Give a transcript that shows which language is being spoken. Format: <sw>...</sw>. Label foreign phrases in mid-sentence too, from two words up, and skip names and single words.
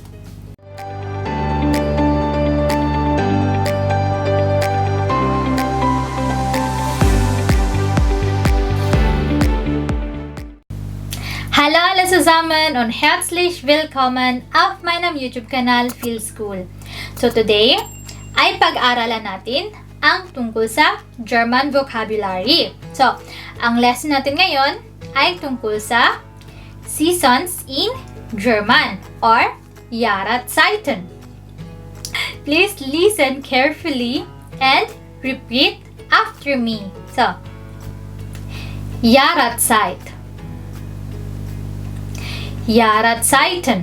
<de>Hallo alle zusammen und herzlich willkommen auf meinem YouTube-Kanal Feel School.</de> <en>So today</en> <tl>ay pag-aralan natin ang tungkol sa</tl> <en>German vocabulary.</en> <tl>So, ang lesson natin ngayon ay tungkol sa</tl> <en>seasons in German</en> <tl>or Jahreszeiten.</tl> <en>Please listen carefully and repeat after me. So,</en> <de>Jahreszeit. Jahreszeiten.</de>